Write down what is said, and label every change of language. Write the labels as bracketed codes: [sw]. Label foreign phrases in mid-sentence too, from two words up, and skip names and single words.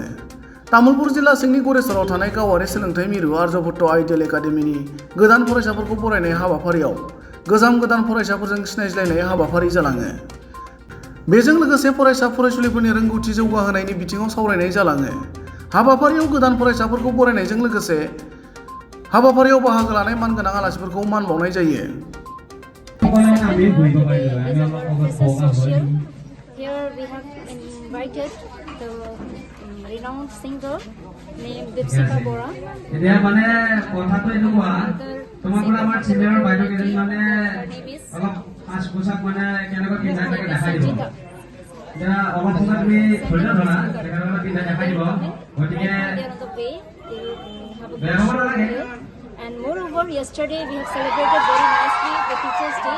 [brx] तामुलपुर जिल्ला सिंनि गरेस्वराव थानाय गावारि सोलोंथाइ मिरु आर्यभट्ट आइडियेल एकाडेमिनि गोदान फरायसाफोरखौ बरायनाय हाबाफारियाव गोदान फरायसाफोरजों सिनायज्लायनाय हाबाफारि जालाङो। बेजों लोगोसे फरायसा फरायसुलिफोरनि रोंगौथि जौगाहोनायनि बिथिङाव सावरायनाय जालाङो। हाबाफारियाव गोदान फरायसाफोरखौ बरायनायजों लोगोसे हाबाफारियाव बाहागो लानाय मानगोनां आलासिफोरखौ मान बावनाय जायो। [en] Here we have invited the renowned singer named Dipsika Bora. Her name is and moreover, yesterday we have celebrated very nicely the Teachers' Day.